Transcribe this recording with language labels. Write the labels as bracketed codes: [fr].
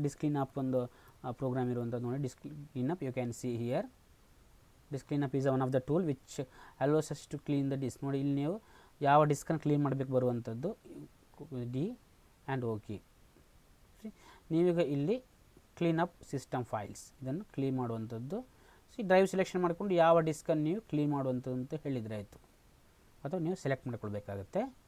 [kn] Disk cleanup ಒಂದು program ಇರುವಂಥದ್ದು ನೋಡಿ. [en] disk cleanup you can see here. disk cleanup is one of the tool which allows us to clean the disk. [kn] ನೋಡಿ ಇಲ್ಲಿ ನೀವು ಯಾವ ಡಿಸ್ಕನ್ನು clean ಮಾಡಬೇಕು ಬರುವಂಥದ್ದು D and OK. ನೀವೀಗ ಇಲ್ಲಿ ಕ್ಲೀನಪ್ ಸಿಸ್ಟಮ್ ಫೈಲ್ಸ್ ಇದನ್ನು ಕ್ಲೀನ್ ಮಾಡುವಂಥದ್ದು. ಡ್ರೈವ್ ಸೆಲೆಕ್ಷನ್ ಮಾಡಿಕೊಂಡು ಯಾವ ಡಿಸ್ಕನ್ನು ನೀವು ಕ್ಲೀನ್ ಮಾಡುವಂಥದ್ದು ಅಂತ ಹೇಳಿದರೆ ಆಯಿತು, ಅಥವಾ ನೀವು ಸೆಲೆಕ್ಟ್ ಮಾಡಿಕೊಳ್ಬೇಕಾಗುತ್ತೆ.